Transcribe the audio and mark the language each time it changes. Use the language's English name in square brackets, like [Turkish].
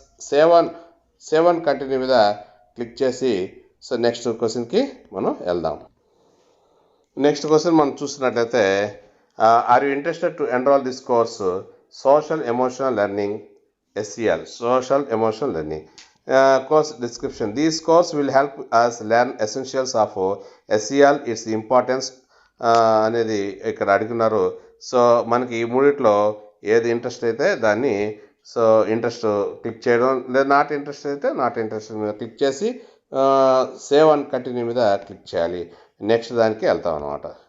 [Telugu] Save and continue మీద click చేసి so next క్వశ్చన్కి మనం వెళ్దాం. [English] next question [Telugu] మనం చూసినట్లయితే, [English] Are you interested to enroll this course social emotional learning SEL, social emotional learning. Course description. This course will help us learn essentials of SEL, its importance [Telugu] అనేది ఇక్కడ అడుగుతున్నారు. So మనకి ఈ మూడిట్లో ఏది ఇంట్రెస్ట్ అయితే దాన్ని సో ఇంట్రెస్ట్ క్లిక్ చేయడం, లేదా నాట్ ఇంట్రెస్ట్ అయితే నాట్ ఇంట్రెస్ట్ మీద క్లిక్ చేసి సేవ్ అండ్ కంటిన్యూ మీద క్లిక్ చేయాలి. నెక్స్ట్ దానికి వెళ్తాం అనమాట.